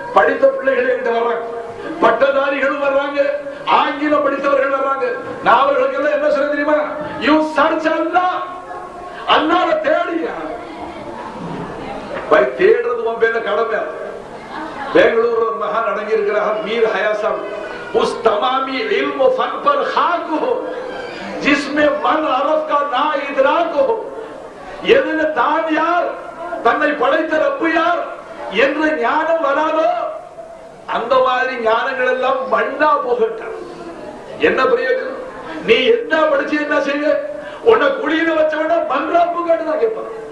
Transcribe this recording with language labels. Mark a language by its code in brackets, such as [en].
[ta] படித்த பிள்ளைகள் என்கிட்ட வர்றாங்க, பட்டதாரிகளும் வர்றாங்க, ஆங்கிலம் படித்தவர்கள் வர்றாங்க. நான் அவர்களுக்கு எல்லாம் என்ன சொல்ல தெரியுமா? [en] you search Allah, [ta] அல்லாஹ்வை தேடியா. தேடுறது உன் பேர்ல கடமை. பெங்களூர் ஒரு மகான் அடங்கி இருக்கிறார், மீர் ஹயாசாம். [ur] उस तमामी इल्म फन पर खाक हो जिसमें मन अरफ का ना इदराक हो. [ta] எதுல தான் யார், தன்னை படைத்த ரப்பு யார் என்ற ஞானம் வராதோ அந்த மாதிரி ஞானங்கள் எல்லாம் மண்ணா போகட்டும். என்ன பிரயோஜனம்? நீ என்ன படிச்சு என்ன செய்ய? உன்னை குளியில வச்சவன மன்றாப்பு கேட்டுதான் கேட்பான்.